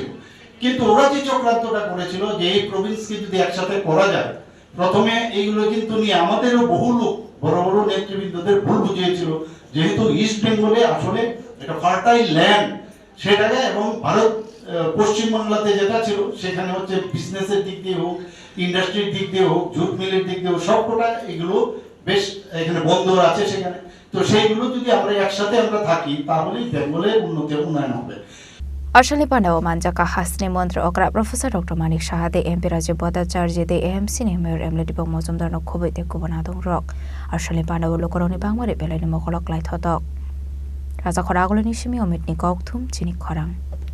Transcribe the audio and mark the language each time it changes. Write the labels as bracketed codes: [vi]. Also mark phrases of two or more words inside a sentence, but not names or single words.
[bn] কিন্তু ওরা যে চক্রান্তটা করেছিল যে এই প্রভিন্সকে যদি একসাথে করা যায়, প্রথমে এইগুলো কিন্তু নিয়ে আমাদেরও বহু লোক বড় বড় নেতৃবৃন্দদের ভুল বুঝিয়েছিল, যেহেতু ইস্ট বেঙ্গলে আসলে একটা [en] fertile land [bn] সেটাকে, এবং ভারত পশ্চিম বাংলাতে যেটা ছিল সেখানে হচ্ছে বিজনেসের দিক দিয়ে হোক, ইন্ডাস্ট্রির দিক দিয়ে হোক, [en] jute mill [bn] দিক দিয়ে হোক, সবকটা এগুলো বেশ এখানে বন্দর আছে সেখানে। তো সেইগুলো যদি আমরা একসাথে থাকি তাহলেই বেঙ্গলের উন্নয়ন হবে। [trp] Arshali Pandao Manjaka Hasni Montre Okra Professor Dr. Manik Shaha de MP Rajiv Bhattacharya de AMC Mayor Emily Dipong Mozumdar no Khoboi de Kubanadong Rock. Arshali Pandao Lokoroni Bangmari Belani Mokolok Light Hotok. Raza Khoragolo Nishimi Omit Nikok Thum Chini Khorang.